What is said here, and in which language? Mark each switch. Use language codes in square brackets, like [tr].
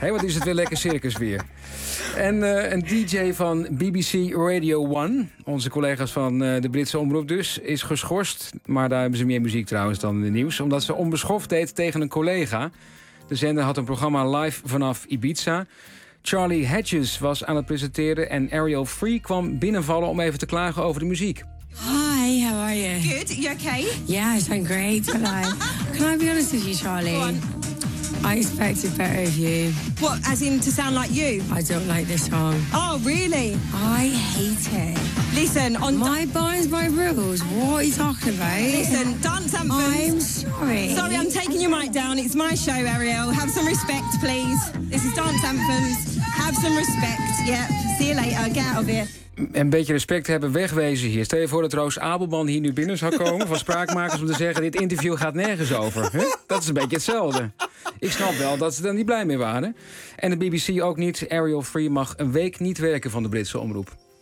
[nl] Hé, wat is het weer lekker circusweer. En een DJ van BBC Radio 1, onze collega's van de Britse omroep dus, is geschorst. Maar daar hebben ze meer muziek trouwens dan in de nieuws. Omdat ze onbeschoft deed tegen een collega. De zender had een programma live vanaf Ibiza. Charlie Hedges was aan het presenteren en Ariel Free kwam binnenvallen om even te klagen over de muziek. [en] Hi, how are you? Good, you okay? Yeah, it's been great. Can I be honest with you, Charlie? Go on. I expected better of you. What, as in to sound like you? I don't like this song. Oh, really? I hate it. Listen, on my bones, my rules. What are you talking about? Listen, dance anthem. I'm sorry. Sorry, I'm taking your mic down. It's my show, Ariel. Have some respect, please. This is dance anthems. Have some respect. Yep. See you later. Get out of here. [nl] Een beetje respect hebben, wegwezen hier. Stel je voor dat Roos Abelman hier nu binnen zou komen van Spraakmakers om te zeggen, dit interview gaat nergens over. Huh? Dat is een beetje hetzelfde. Ik snap wel dat ze er niet blij mee waren. En de BBC ook niet. Ariel Free mag een week niet werken van de Britse omroep.